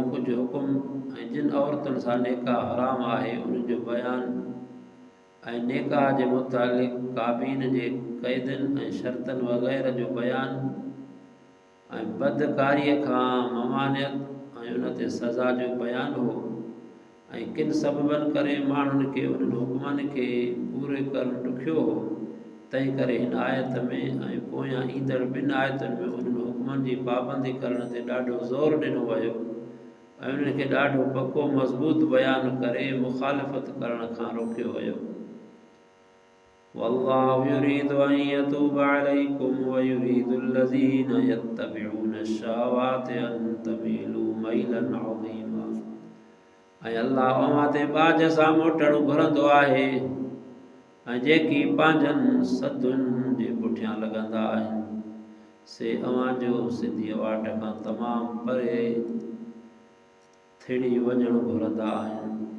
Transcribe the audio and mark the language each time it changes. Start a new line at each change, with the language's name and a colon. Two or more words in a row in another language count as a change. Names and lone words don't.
Sindhi: कुझु हुकुम ऐं जिन औरतुनि सां निकाह हराम आहे उन्हनि जो बयानु ऐं निकाह जे मुतालिक़ काबीन जे क़ैदनि ऐं शर्तनि वग़ैरह जो बयानु ऐं बदकारीअ खां ममानियत ऐं उन ते सज़ा जो बयानु हो ऐं किन सबबनि करे माण्हुनि खे उन्हनि हुकुमनि खे पूरे करणु ॾुखियो हो। तंहिं करे हिन आयत में ऐं पोयां ईंदड़ ॿिनि आयतुनि में उन्हनि हुकुमनि जी पाबंदी करण ते ॾाढो ज़ोर ॾिनो वियो ऐं उन्हनि खे ॾाढो पको मज़बूत बयानु करे मुख़ालिफ़त करण खां रोकियो वियो।
Arabic: والله يريد أن يتوب عليكم ويريد الذين يتبعون الشهوات أن تميلوا ميلا عظيما.
Sindhi: ऐं अल्लाह अव्हां ते बाज सां मोटणु घुरंदो आहे ऐं जेकी पंहिंजनि सदुनि जे पुठियां लॻंदा आहिनि से अव्हां जो सिधी वाट खां तमामु परे थिड़ी वञणु घुरंदा आहिनि।